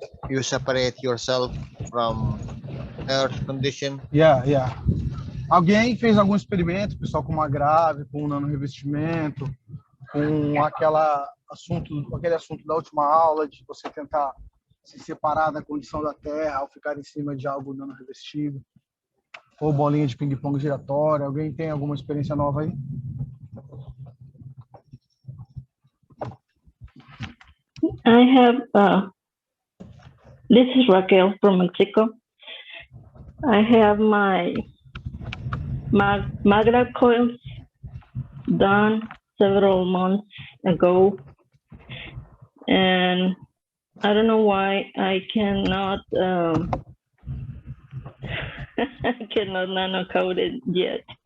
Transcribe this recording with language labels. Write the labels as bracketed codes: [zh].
[en] You separate yourself from earth condition. Yeah. [pt] Alguém fez algum experimento, pessoal, com uma grave, com um nanorevestimento, com aquele assunto da última aula, de você tentar se separar da condição da Terra ao ficar em cima de algo nanorevestido, ou bolinha de ping-pong giratória. Alguém tem alguma experiência nova aí? [en] I have, this is Raquel from Mexico. I have my Magra coils done several months ago, and I don't know why I cannot I cannot nano coat it yet.